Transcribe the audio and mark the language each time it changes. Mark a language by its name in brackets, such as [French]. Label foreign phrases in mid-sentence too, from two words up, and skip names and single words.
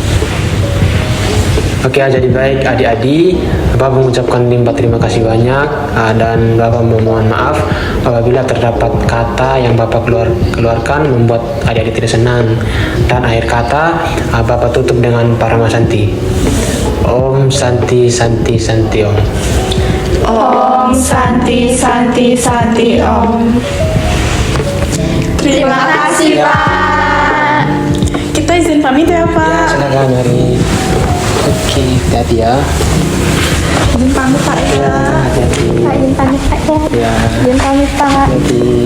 [Indonesian] Oke, jadi baik adik-adik, Bapak mengucapkan terima kasih banyak dan Bapak memohon maaf apabila terdapat kata yang Bapak keluarkan membuat adik-adik tidak senang. Dan akhir kata Bapak tutup dengan Paramasanti. [Sanskrit] Om Santi Santi Santi Om. Om Santi Santi Santi Om. [Indonesian] Terima kasih Pak. Kita izin pamit ya, Ya, Pak. silakan hari. Oke, hati-hati ya. Izin pamit Pak ya. Hati-hati. Pak, izin pamit, Pak, ya. Ya. Izin pamit, Pak. Hati-hati.